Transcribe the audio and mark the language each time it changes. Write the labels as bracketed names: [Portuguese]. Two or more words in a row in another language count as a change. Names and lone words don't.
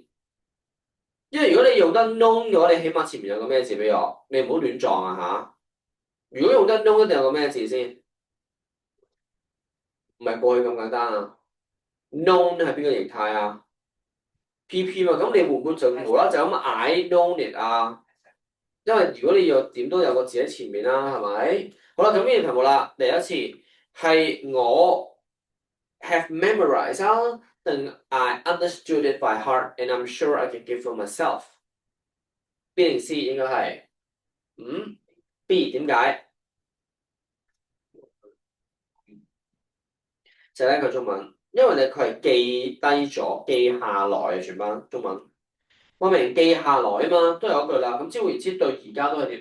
[Cantonese] 因為如果你用得 known 嘅話，你起碼前面有個咩字俾我，你唔好亂撞啊嚇！如果用得 known 一定有個咩字先？唔係過去咁簡單啊 ！known 係邊個形態啊？PP 嘛，咁你會唔會就無啦啦就咁 [English] I known it [Cantonese] 啊？因為如果你要點都有個字喺前面啦，係咪？好啦，咁呢條題目啦，第一次係我 [English] have memorized [Cantonese] 啊，定 [English] I understood it by heart and I'm sure I can give for myself。 [Cantonese] B 定 C 應該係B， 點解？就係一個中文，因為佢係記低咗、記下來嘅全班中文。我明記下來啊嘛，都有一句啦。咁換言之，對而家都係點？